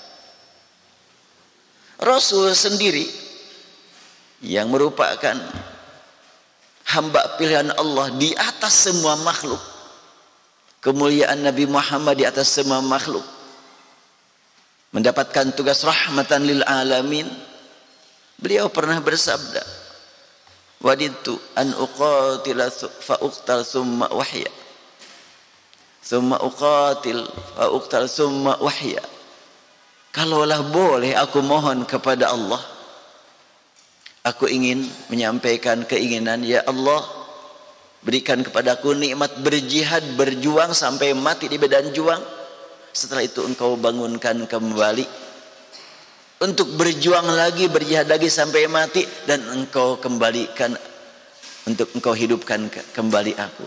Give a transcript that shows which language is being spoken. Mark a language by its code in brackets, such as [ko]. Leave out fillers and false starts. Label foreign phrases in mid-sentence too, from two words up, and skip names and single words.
[id] Rasul sendiri yang merupakan hamba pilihan Allah di atas semua makhluk, kemuliaan Nabi Muhammad di atas semua makhluk, mendapatkan tugas [ar] رحمة للعالمين. [id] Beliau pernah bersabda, [ar] وددت أن أقاتل فأقتل ثم وأحيا، ثم أقاتل فأقتل ثم وأحيا. [id] Kalaulah boleh aku mohon kepada Allah, aku ingin menyampaikan keinginan, [ar] يا الله, [id] berikan kepadaku nikmat berjihad, berjuang sampai mati di medan juang. Setelah itu engkau bangunkan kembali untuk berjuang lagi, berjihad lagi sampai mati, dan engkau kembalikan, untuk engkau hidupkan kembali aku.